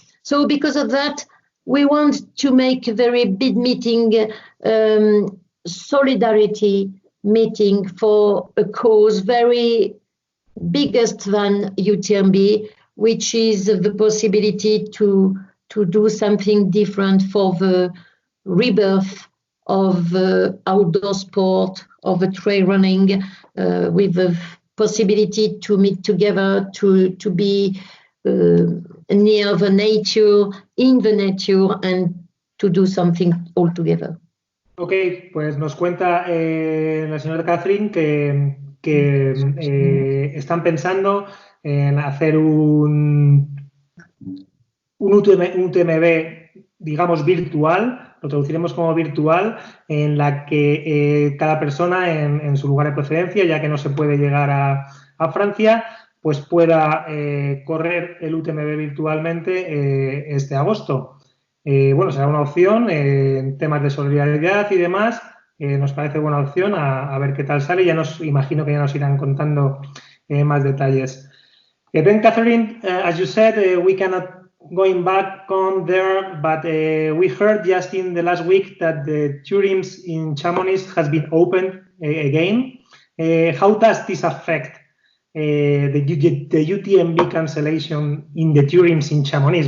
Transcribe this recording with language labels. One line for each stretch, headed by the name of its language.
English: So because of that, we want to make a very big meeting, solidarity meeting for a cause very biggest than UTMB, which is the possibility to do something different for the rebirth of outdoor sport, of trail running, with the possibility to meet together, to be near the nature, in the nature, and to do something all together.
Spanish: Ok, pues nos cuenta la señora Catherine que están pensando en hacer un UTMB, digamos, virtual, lo traduciremos como virtual, en la que cada persona en su lugar de procedencia, ya que no se puede llegar a Francia, pues pueda correr el UTMB virtualmente este agosto. Bueno, será una opción en temas de solidaridad y demás. Nos parece buena opción, a ver qué tal sale. Imagino que ya nos irán contando más detalles.
English: Then, Catherine, as you said, we cannot going back on there, but we heard just in the last week that the tourims in Chamonix has been opened again. How does this affect the UTMB cancellation in the tourims in Chamonix?